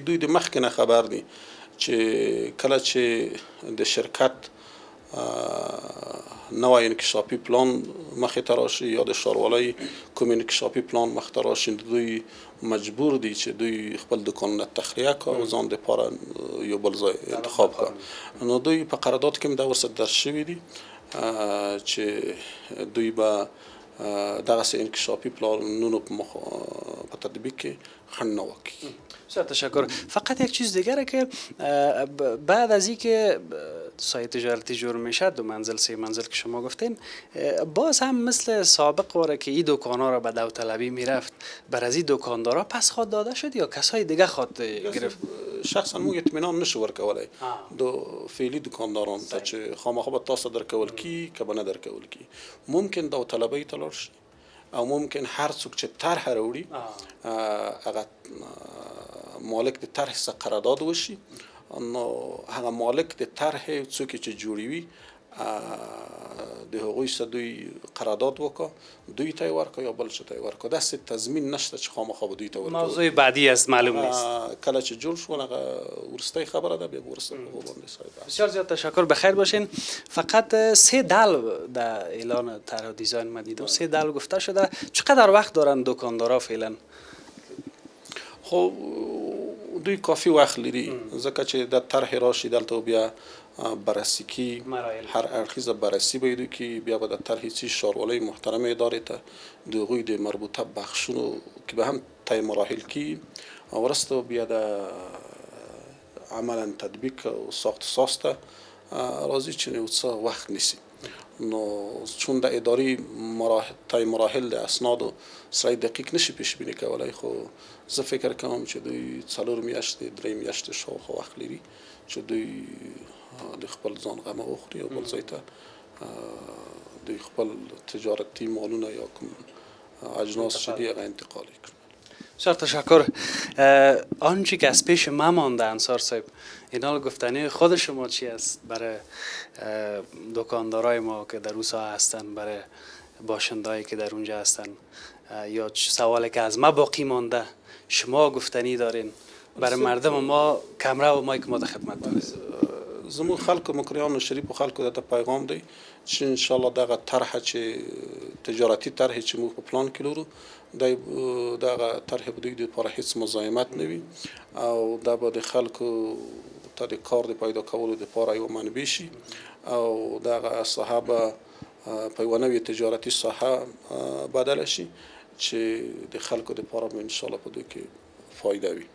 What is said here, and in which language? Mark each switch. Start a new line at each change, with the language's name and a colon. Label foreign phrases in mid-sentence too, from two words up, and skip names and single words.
Pashto: دوی د مخکې نه خبر دي چې کله چې د شرکت نوی انکشافي پلان مخې ته راشي یا د ښاروالۍ کوم انکشافي پلان مخې ته راشي، دوی مجبور دي چې دوی خپل دکانونه تخلیه کړي او ځان دپاره یو بل ځای انتخاب کړي. نو دوی په قرارداد کې هم دا ورسره درج شوي دي چې دوی به دغسې انکشافي پلانونو په تطبیق کې خنډ نه واقع.
Persian: بسیار تشکر. فقط یک چیز دیگره که بعد از اینکه سایه تجارتی جور میشه 2 منزل 3 منزل که شما گفتین، باز هم مثل سابق واره که این دکانا را به داوطلبی میرفت، بر از این دکاندارا پس خواد داده شد یا کسای دیگه خواد گرفت؟
Pashto: شخصا موږ اطمینان نشو ورکولی د فعلي دکاندارانو ته چې خامخا به تاسو درکول کی که به نه درکول کی. ممکن داوطلبۍ ته لاړ شي او ممکن هر څوک چې طرح راوړي هغه مالک د طرح څخه قرارداد وشي. نو هغه مالک د طرح څوک چې جوړوي د هغوی سره دوی قرارداد وکړه، دوی ته یې ورکړه یا بل څه ته یې ورکړه. داسې تضمین نشته چې خامخا به دوی ته ورکړي.
Persian: موضوع بعدی است، معلوم نیست.
Pashto: کله چې جوړ شو هغه وروستۍ خبره ده، بیا به وروسته په هغو باندې صاحب.
Persian: بسیار زیاد تشکر. بخیر باشین. فقط 3 دل در اعلان طرح و دیزاین ما دیدم، 3 دل گفته شده. چقدر وقت دارن دکاندارا فعلا؟
Pashto: خب دوی کافی وخت لري ځکه چې د طرح راشي دلته بیا بررسی کی، هر اړخیزه بررسی به دوی کی، بیا به د طرح څخه ښاروالۍ محترمه ادارې ته د هغوی د مربوطه بخشونو کې به هم طی مراحل کی او وروسته بیا د عملا تطبیق او ساخت ساز ته راځي چې یو څه وخت نیسي. نو چون د اداري طی مراحل د اسنادو سره دقیق نشي پیش بینی کولای، خو زه فکر کوم چې دوی 4 میاشتې 3 میاشتې شاوخوا وخت لري چې دوی د خپل ځان غمه وخوري او بل ځای ته دوی خپل تجارتي مالونه یا کوم اجناس چې دي هغه انتقال کړي.
Persian: بسیار تشکر. آنچه که از پیش ما مانده انصار صاحب، اینا گفتنی خود شما چی است برای دکاندارای ما که در اون ساحه هستن، برای باشندهایی که در اونجا هستن، یا سوالی که از ما باقی مانده شما گفتنی دارین برای مردم ما کمره و مایک ما در خدمت داریم؟
Pashto: زموږ خلکو مکریانو شریفو خلکو ته پیغام دی چې
Arabic: ان شاء الله
Pashto: دغه طرح چې تجارتي طرح چې موږ په پلان کې لرو دغه طرح به دوی دپاره هیڅ مزاحمت نه وي او دا به د خلکو ته د کار د پیدا کولو دپاره یوه منبع شي او دغه ساحه به په یوه نوې تجارتي ساحه بدله شي چې د خلکو دپاره به
Arabic: ان شاء الله
Pashto: په دوی کې فایده وي.